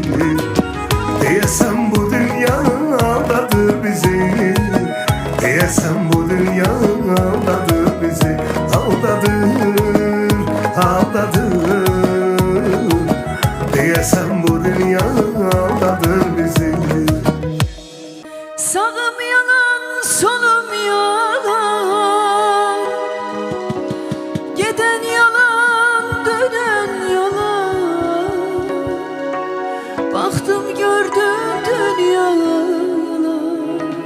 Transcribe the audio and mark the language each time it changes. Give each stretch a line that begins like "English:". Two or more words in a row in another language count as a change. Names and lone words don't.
Azerbaijani: Deyəsən bu dünya aldadır bizi. Deyəsən bu dünya aldadır bizi. Aldadır, aldadır. Deyəsən bu dünya aldadır bizi.
Turkish: Sağım yalan, solum yalan. Geden yalan, dönen yalan. Baktım gördüm dünya yalan.